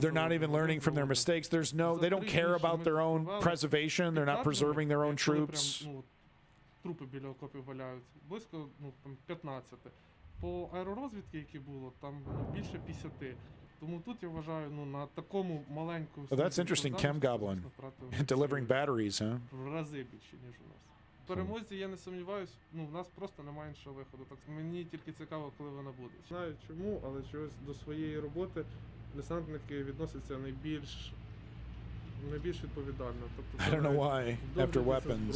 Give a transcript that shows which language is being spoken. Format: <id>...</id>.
<en>They're not even learning from their mistakes. They don't care about their own preservation. They're not preserving their own troops.</en> <uk>Трупи біля окопів валяються. Близько 15. По аеророзвідки, які було, там більше 50. Тому тут я вважаю, на такому маленькому...</uk> <en>Oh, that's interesting, Chem Goblin. Delivering batteries, huh?</en> <uk>В рази більше, ніж у нас. В перемозі я не сумніваюсь, ну в нас просто немає іншого виходу. Так мені тільки цікаво, коли вона буде. Не знаю чому, але чогось до своєї роботи десантники відносяться найбільш відповідально. Тобто,</uk> <en>I don't know why. After</en> <uk>догляді за</uk> <en>weapons.</en>